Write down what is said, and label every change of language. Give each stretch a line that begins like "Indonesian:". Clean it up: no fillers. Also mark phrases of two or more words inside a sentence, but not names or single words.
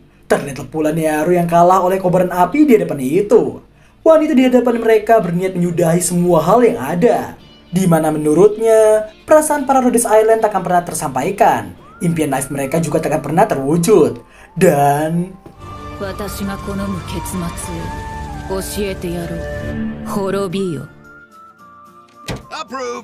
Indonesian: Terlihat pula Nearu yang kalah oleh kobaran api di hadapan itu. Wanita di hadapan mereka berniat menyudahi semua hal yang ada. Di mana menurutnya, perasaan para Rhodes Island takkan pernah tersampaikan. Impian naif mereka juga takkan pernah terwujud. Dan...
Japanese: 私が好む結末を教えてやろう。滅びよ。Approve.